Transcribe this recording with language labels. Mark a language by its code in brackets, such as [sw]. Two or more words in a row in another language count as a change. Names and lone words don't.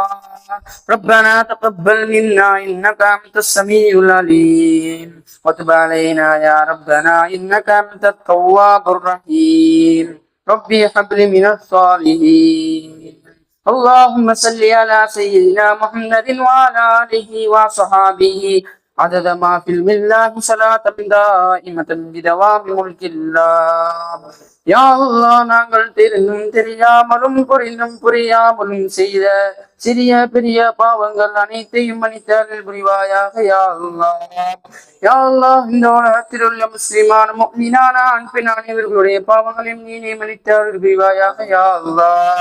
[ar] ربنا تقبل منا إنك أنت السميع العليم وتب علينا يا ربنا إنك أنت التواب الرحيم. ربي هب لي من الصالحين. اللهم صل على سيدنا محمد وعلى آله وصحابه عدد ما في علم الله صلاة دائمة بدوام ملك الله. يا الله, [ta] நாங்கள் தெரிந்தும் தெரியாமலும் புரிந்தும் புரியாமலும் செய்த சிறிய பெரிய பாவங்கள் அனைத்தையும் மன்னித்தருள் புரிவாயாக [ar] يا الله. يا الله, [ta] இந்த உலகத்தில் உள்ள முஸ்லிமான முஃமினான ஆண் பெண் அனைவர்களுடைய பாவங்களையும் நீனே மன்னித்தருள் புரிவாயாக [ar] يا الله.